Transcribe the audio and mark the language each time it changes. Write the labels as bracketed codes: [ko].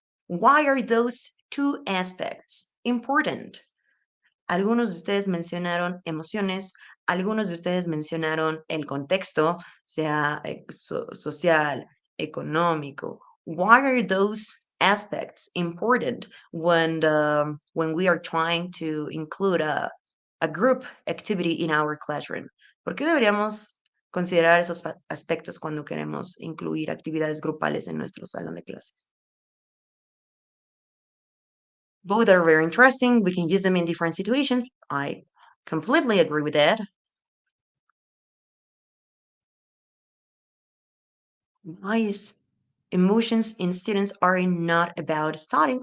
[en] Why are those two aspects important? [es] Algunos de ustedes mencionaron emociones, algunos de ustedes mencionaron el contexto, sea social, económico. [en] Why are those aspects important when we are trying to include a group activity in our classroom? [es] ¿Por qué deberíamos considerar esos aspectos cuando queremos incluir actividades grupales en nuestro salón de clases? [en] Both are very interesting. We can use them in different situations. I completely agree with that. Why is emotions in students are not about studying?